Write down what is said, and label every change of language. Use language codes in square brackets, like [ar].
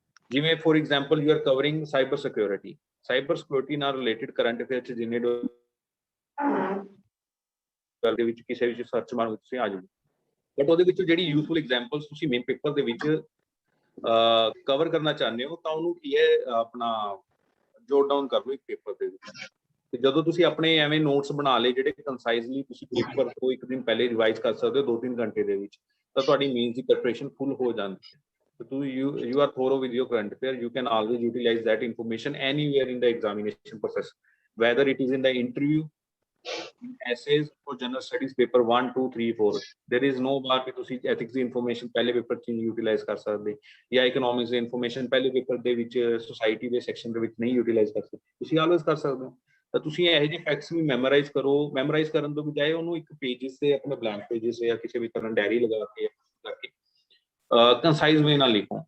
[pa] ਜਿਵੇਂ for example you are covering cyber security ਨਾਲ related current affair 'ਚ ਜਿੰਨੇ ਦੇ ਵਿੱਚ ਕਿਸੇ ਵਿੱਚ ਸਰਚ ਮਾਰੋ ਤੁਸੀਂ ਆ ਜਾਓ, ਬਟ ਉਹਦੇ ਵਿੱਚੋਂ ਜਿਹੜੀ ਯੂਜ਼ਫੁਲ ਐਗਜ਼ਾਮਪਲਸ ਤੁਸੀਂ ਮੇਨ ਪੇਪਰ ਦੇ ਵਿੱਚ ਕਵਰ ਕਰਨਾ ਚਾਹੁੰਦੇ ਹੋ, ਤਾਂ ਉਹਨੂੰ ਕੀ ਹੈ, ਆਪਣਾ ਜੋਟ ਡਾਊਨ ਕਰ ਲਓ ਇੱਕ ਪੇਪਰ ਦੇ ਵਿੱਚ। ਤੇ ਜਦੋਂ ਤੁਸੀਂ ਆਪਣੇ ਐਵੇਂ ਨੋਟਸ ਬਣਾ ਲਏ ਜਿਹੜੇ ਕੰਸਾਈਜ਼ਲੀ ਤੁਸੀਂ ਪੇਪਰ ਤੋਂ ਇੱਕ ਦਿਨ ਪਹਿਲੇ ਰਿਵਾਈਜ਼ ਕਰ ਸਕਦੇ ਹੋ 2-3 ਘੰਟੇ ਦੇ ਵਿੱਚ, ਤਾਂ ਤੁਹਾਡੀ ਮੇਨਸ ਦੀ ਪ੍ਰੈਪਰੇਸ਼ਨ ਫੁੱਲ ਹੋ ਜਾਂਦੀ ਹੈ। [en] So you are thorough with your current affair. You can always utilize that information anywhere in the examination process, whether it is in the interview, in essays or general studies paper 1, 2, 3, 4. There is no bar [pa] कि तुसी ethics ਦੀ information ਪਹਿਲੇ paper 'ਚ utilize ਕਰ ਸਕਦੇ ਜਾਂ economics ਦੀ information ਪਹਿਲੇ paper ਦੇ ਵਿੱਚ society ਦੇ section ਦੇ ਵਿੱਚ ਨਹੀਂ utilize ਕਰ ਸਕਦੇ, ਤੁਸੀਂ always ਕਰ ਸਕਦੇ ਹੋ। ਤਾਂ ਤੁਸੀਂ ਇਹੋ ਜਿਹੇ ਫੈਕਟਸ ਵੀ ਮੈਮੋਰਾਈਜ਼ ਕਰੋ। ਮੈਮੋਰਾਈਜ਼ ਕਰਨ ਤੋਂ ਬਜਾਏ ਉਹਨੂੰ ਇੱਕ ਪੇਜਿਸ ਤੇ ਆਪਣੇ ਬਲੈਂਕ ਪੇਜਿਸ ਜਾਂ ਕਿਸੇ ਵੀ ਤਰ੍ਹਾਂ ਡਾਇਰੀ ਲਗਾ ਕੇ ਕੰਸਾਈਜ਼ ਵੇ ਨਾਲ ਲਿਖੋ।